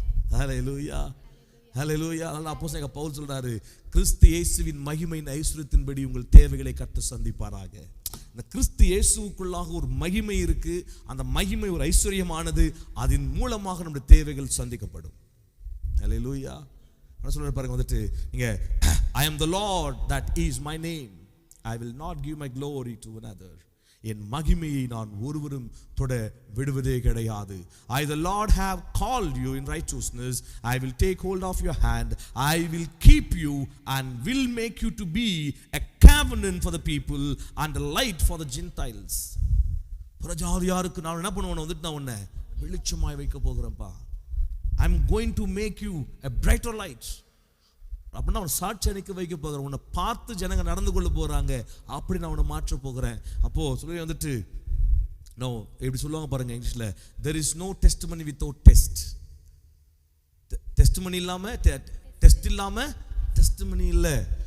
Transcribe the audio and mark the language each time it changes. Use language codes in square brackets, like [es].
[ta] ஹல்லேலூயா, ஹல்லேலூயா. அதனால அப்போஸ்தலன் பவுல் சொல்றாரு, கிறிஸ்து இயேசுவின் மகிமையின் ஐஸ்வரியத்தின்படி உங்கள் தேவைகளை கர்த்தர் சந்திப்பாராக. இந்த கிறிஸ்து இயேசுவுக்குள்ளாக ஒரு மகிமை இருக்கு. அந்த மகிமை ஒரு ஐஸ்வர்யமானது. அதன் மூலமாக நம்முடைய தேவைகள் சந்திக்கப்படும். ஹல்லேலூயா. சொல்றாரு பாருங்க, வந்துட்டு நீங்க [en] I am the Lord, that is my name. I will not give my glory to another. [ta] என் மகிமையை நான் ஒருவரும் தொட விடுவதே கிடையாது. [en] I the Lord have called you in righteousness. I will take hold of your hand. I will keep you and will make you to be a covenant for the people and a light for the Gentiles. [ta] புறஜாதியாருக்கு நான் என்ன பண்ணுவேன், வந்துட்டு நான் உன்னை வெளிச்சமாய் வைக்க போகிறேன்ப்பா. [en] I'm going to make you a brighter light. [ta] அப்படின்னா அவன் சாட்சி அணிக்க வைக்க போகிறேன். உன்னை பார்த்து ஜனங்க நடந்து கொள்ள போறாங்க, அப்படி நான் உன்னை மாற்ற போகிறேன். அப்போ சொல்லி வந்துட்டு நோ, எப்படி சொல்லுவாங்க பாருங்க இங்கிலீஷ்ல, [en] there is no testimony without test. [ta] Testimony இல்லாம டெஸ்ட் இல்லாம டெஸ்டிமனி இல்லை.